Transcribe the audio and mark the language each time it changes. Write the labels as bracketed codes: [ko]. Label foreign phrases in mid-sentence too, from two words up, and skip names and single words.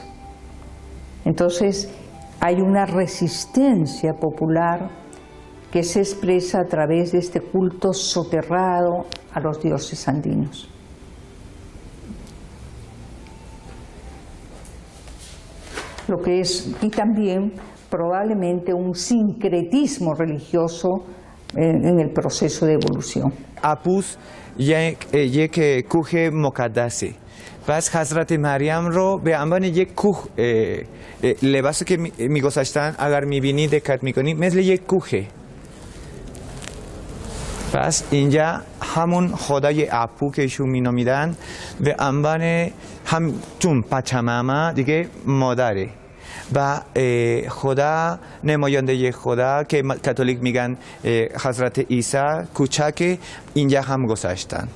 [es] Entonces, hay una resistencia popular que se expresa a través de este culto soterrado a los dioses andinos. Lo que es, y también probablemente un sincretismo religioso en el proceso de evolución. [fa] اپوس یک کوه مقدسه. پس حضرت مریم رو به عنوان یک کوه لباسی که میگذاشتن اگر میبینی دقت میکنی مثل یک کوهه. پس اینجا همون خدای اپو که ایشون مینامیدن به عنوان همچون پچماما دیگه مادره و خدا نماینده خدا که کاتولیک میگن حضرت عیسی کوچک اینجا هم گذاشتن.